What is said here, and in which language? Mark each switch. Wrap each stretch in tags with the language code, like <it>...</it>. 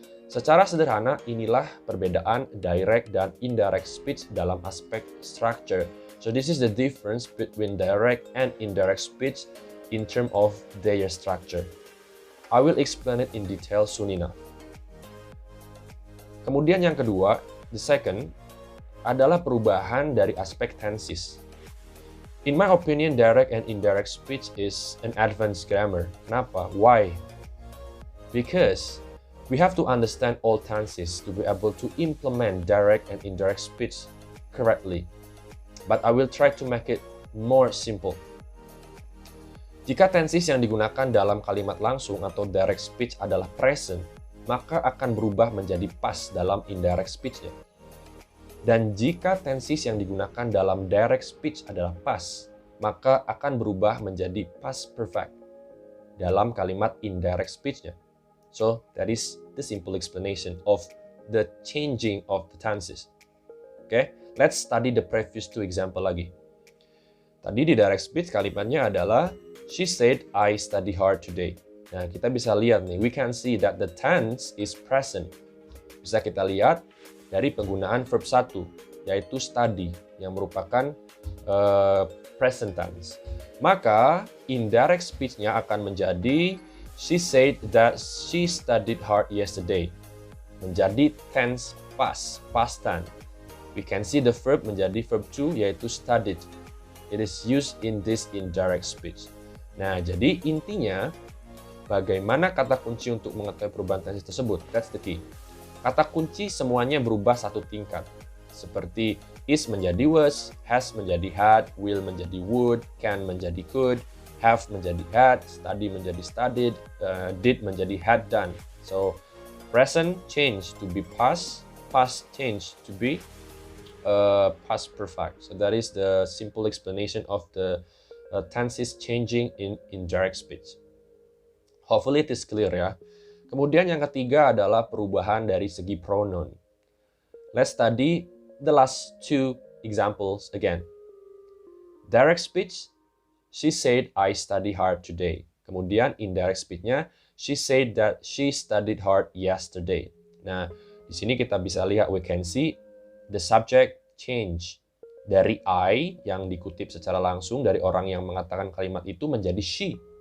<id>Secara sederhana, inilah perbedaan direct dan indirect speech dalam aspek structure.</id> <en>So this is the difference between direct and indirect speech in terms of their structure. I will explain it in detail soon enough.</en> <id>Kemudian yang kedua, the second, adalah perubahan dari aspek tenses.</id> <en>In my opinion, direct and indirect speech is an advanced grammar. Kenapa? Why? Because we have to understand all tenses to be able to implement direct and indirect speech correctly. But I will try to make it more simple.</en> <id>Jika tenses yang digunakan dalam kalimat langsung atau direct speech adalah present, maka akan berubah menjadi past dalam indirect speech-nya. Dan jika tenses yang digunakan dalam direct speech adalah past, maka akan berubah menjadi past perfect dalam kalimat indirect speech-nya. So, that is the simple explanation of</id> <en>the changing of the tenses. Okay, let's study the previous two example lagi. Tadi di direct speech kalimatnya adalah she said I study hard today. Nah, kita bisa lihat nih, we can see that the tense is present.</en> <id>Bisa kita lihat dari penggunaan verb 1, yaitu study, yang merupakan present tense.</id> <en>Maka, indirect speech-nya akan menjadi she said that she studied hard yesterday. Menjadi tense past tense. We can see the verb menjadi verb 2, yaitu studied. It is used in this indirect speech.</en> <id>Nah, jadi intinya, bagaimana kata kunci untuk mengetahui perubahan tenses tersebut? That's the key. Kata kunci semuanya berubah satu tingkat. Seperti is menjadi was, has menjadi had, will menjadi would, can menjadi could, have menjadi had, study menjadi studied, did menjadi had done.</id> <en>So, present change to be past, past change to be past perfect. So that is the simple explanation of the tenses changing in indirect speech. Hopefully it is clear ya.</en> <id>Kemudian yang ketiga adalah perubahan dari segi pronoun.</id> <en>Let's study the last two examples again. Direct speech, she said I study hard today. Kemudian indirect speech-nya, she said that she studied hard yesterday.</en> <id>Nah, di sini kita bisa lihat, we can see the subject change dari I yang dikutip secara langsung dari orang yang mengatakan kalimat itu menjadi she.</id>